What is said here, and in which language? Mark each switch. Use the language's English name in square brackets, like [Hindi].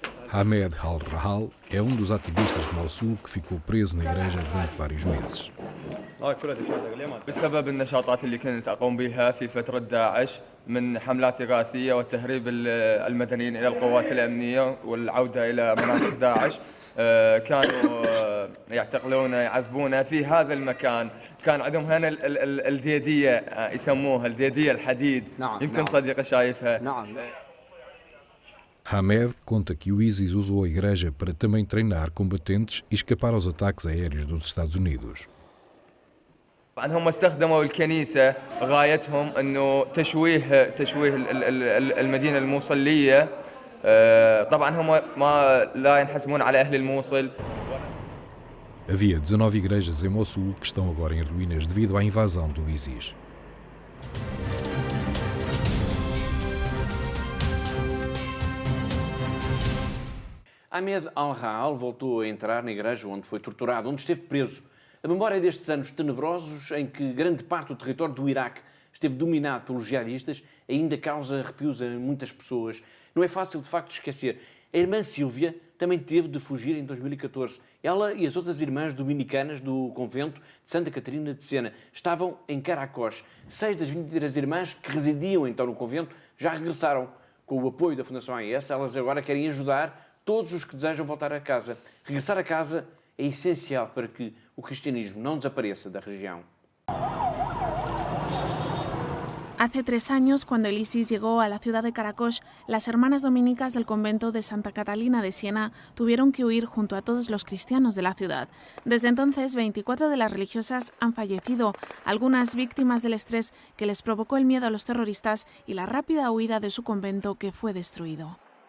[Portuguese] Ahmed al-Rahal é um dos ativistas de Mossul que ficou preso na igreja durante vários meses. [Arabic] بسبب النشاطات اللي كنت أقوم بها في فترة داعش من حملات إغاثية وتهريب المدنيين إلى القوات الأمنية والعودة إلى مناطق داعش كانوا يعتقلون يعذبون في هذا المكان. كان عندهم هنا الديدية يسموها الديدية الحديد. يمكن صديقي شايفها. [Portuguese] Ahmed conta que o ISIS usou a igreja para também treinar combatentes e escapar aos ataques aéreos dos Estados Unidos. [Arabic] هم استخدموا الكنيسة غايتهم أنه تشويه المدينة الموصلية. طبعا هم ما لا ينحسبون على أهل الموصل. [Portuguese] Havia 19 igrejas em Mossul que estão agora em ruínas devido à invasão do ISIS. Ahmed al-Rahal voltou a entrar na igreja onde foi torturado, onde esteve preso. A memória destes anos tenebrosos em que grande parte do território do Iraque esteve dominado pelos jihadistas ainda causa arrepios a muitas pessoas. Não é fácil, de facto, esquecer. A irmã Sílvia também teve de fugir em 2014. Ela e as outras irmãs dominicanas do convento de Santa Catarina de Sena estavam em Caracós. 6 das 23 irmãs que residiam então no convento já regressaram. Com o apoio da Fundação AES, elas agora querem ajudar todos os que desejam voltar a casa. Regressar a casa é essencial para que o cristianismo no desapareça da região. [Spanish] Hace 3 años, cuando el ISIS llegó a la ciudad de Caracos, las hermanas dominicas del convento de Santa Catalina de Siena tuvieron que huir junto a todos los cristianos de la ciudad. Desde entonces, 24 de las religiosas han fallecido, algunas víctimas del estrés que les provocó el miedo a los terroristas y la rápida huida de su convento que fue destruido.